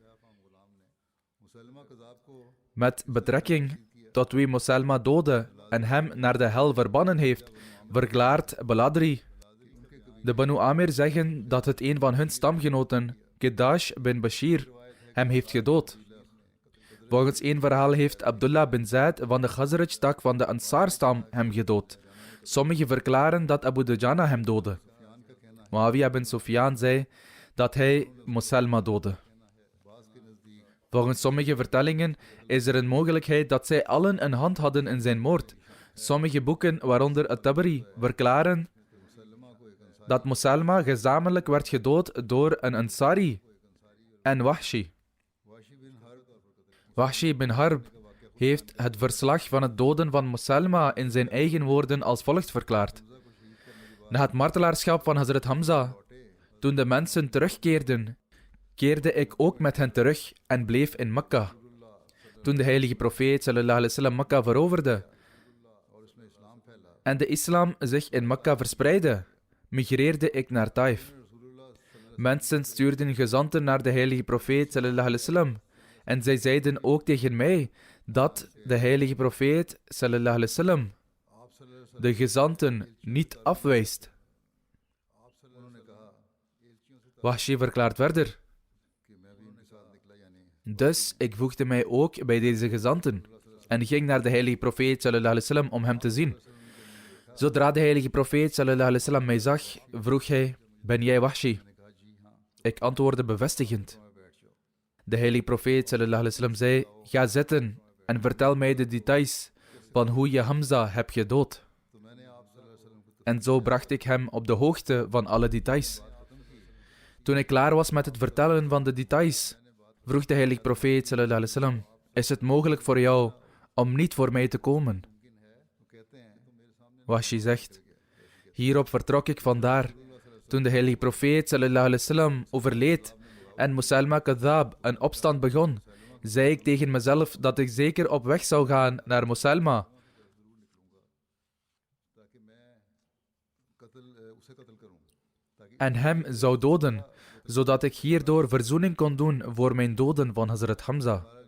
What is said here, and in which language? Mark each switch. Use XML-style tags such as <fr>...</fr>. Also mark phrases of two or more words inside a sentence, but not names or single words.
<nl>Met betrekking tot wie Musalma doodde en hem naar de hel verbannen heeft, verklaart Baladri. De Banu Amir zeggen dat het een van hun stamgenoten, Kedash bin Bashir, hem heeft gedood. Volgens één verhaal heeft Abdullah bin Zaid van de Khazraj-tak van de Ansar-stam hem gedood. Sommigen verklaren dat Abu Dujana hem doodde. Muawiyah bin Sufyan zei dat hij Musalma doodde. Volgens sommige vertellingen is er een mogelijkheid dat zij allen een hand hadden in zijn moord. Sommige boeken, waaronder At-Tabari, verklaren dat Musalma gezamenlijk werd gedood door een Ansari en Wahshi. Wahshi bin Harb heeft het verslag van het doden van Musalma in zijn eigen woorden als volgt verklaard. Na het martelaarschap van Hazrat Hamza, toen de mensen terugkeerden, keerde ik ook met hen terug en bleef in Mekka. Toen de heilige profeet</nl> <ar>صلى الله عليه وسلم</ar> <nl>Mekka veroverde en de islam zich in Mekka verspreidde, migreerde ik naar Taif. Mensen stuurden gezanten naar de heilige profeet</nl> <ar>صلى الله عليه وسلم</ar> <nl>en zij zeiden ook tegen mij dat de heilige profeet</nl> <ar>صلى الله عليه وسلم</ar> <nl>de gezanten niet afwijst. Wahshi verklaart verder: Dus ik voegde mij ook bij deze gezanten en ging naar de heilige profeet</nl> <ar>صلى الله عليه وسلم</ar> <nl>om hem te zien. Zodra de heilige profeet</nl> <ar>صلى الله عليه وسلم</ar> <nl>mij zag, vroeg hij: ben jij Wahshi? Ik antwoordde bevestigend. De heilige profeet</nl> <ar>صلى الله عليه وسلم</ar> <nl>zei: ga zitten en vertel mij de details van hoe je Hamza hebt gedood. En zo bracht ik hem op de hoogte van alle details. Toen ik klaar was met het vertellen van de details, vroeg de heilige profeet</nl> <ar>صلى الله عليه وسلم:</ar> <nl>is het mogelijk voor jou om niet voor mij te komen? Wahshi zegt: hierop vertrok ik vandaar. Toen de heilige profeet</nl> <ar>صلى الله عليه وسلم</ar> <nl>overleed en Musailma Kadhab een opstand begon, zei ik tegen mezelf dat ik zeker op weg zou gaan naar Musailma en hem zou doden, zodat ik hierdoor verzoening kon doen voor mijn doden van Hazrat Hamza.</nl>